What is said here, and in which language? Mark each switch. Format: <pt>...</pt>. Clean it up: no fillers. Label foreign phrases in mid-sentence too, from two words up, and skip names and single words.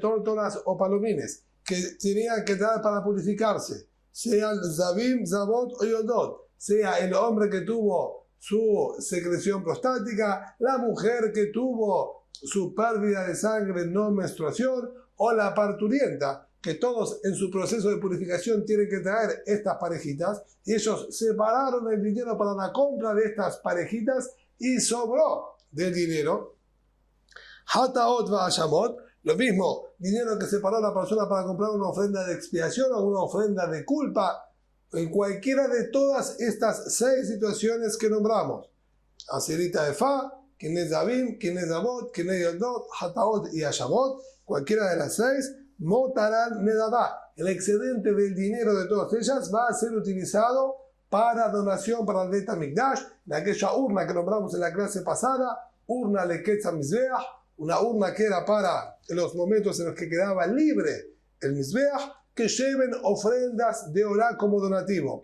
<es>tórtolas o palomines que tenían que dar para purificarse, sea el</es> <he>זבים, זבות</he> <es>o Yodot, sea el hombre que tuvo su secreción prostática, la mujer que tuvo su pérdida de sangre no menstruación, o la parturienta, que todos en su proceso de purificación tienen que traer estas parejitas, y ellos separaron el dinero para la compra de estas parejitas y sobró del dinero.</es> <he>חטאות ואשמות,</he> <es>lo mismo, dinero que separó la persona para comprar una ofrenda de expiación o una ofrenda de culpa, en cualquiera de todas estas 6 situaciones que nombramos.</es> <he>עשירית האיפה, קיני זבים, קיני זבות, קיני יולדות, חטאות ואשמות,</he> <es>cualquiera de las 6,</es> <he>מותרן נדבה.</he> <es>El excedente del dinero de todas ellas va a ser utilizado para donación para el Bet HaMikdash, de aquella urna que nombramos en la clase pasada, urna</es> <he>לקץ המזבח,</he> <es>una urna que era para los momentos en los que quedaba libre el Mizbeach, que lleven ofrendas de Orá como donativo.</es>